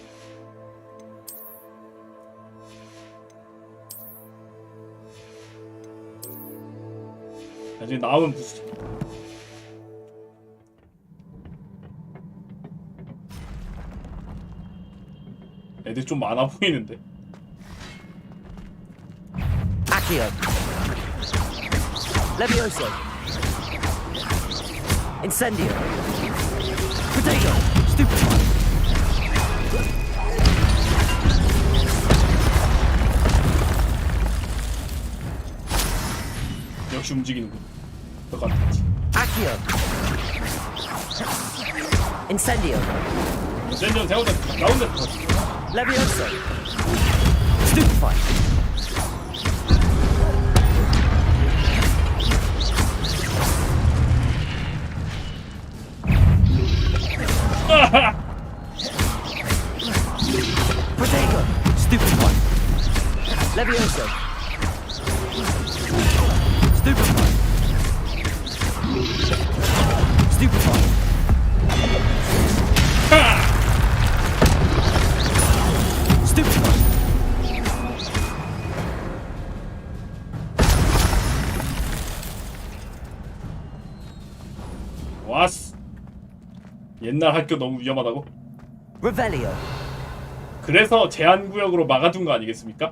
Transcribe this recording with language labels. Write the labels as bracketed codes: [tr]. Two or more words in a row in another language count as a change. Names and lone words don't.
[ko] 나중에 나오면 부수자. 애들 좀 많아 보이는데. Accio. Levioso. Incendio. Potato. Stupefy. 역시 움직이는군. 똑같았지. Accio. Incendio. 인센디오 세우다 가운데 터져. Levioso. Stupefy. Potato. Stupefy. Levioso. Stupefy. Stupefy. Stupefy. 왔어. 옛날 학교 너무 위험하다고? Revelio. 그래서 제한구역으로 막아둔 거 아니겠습니까?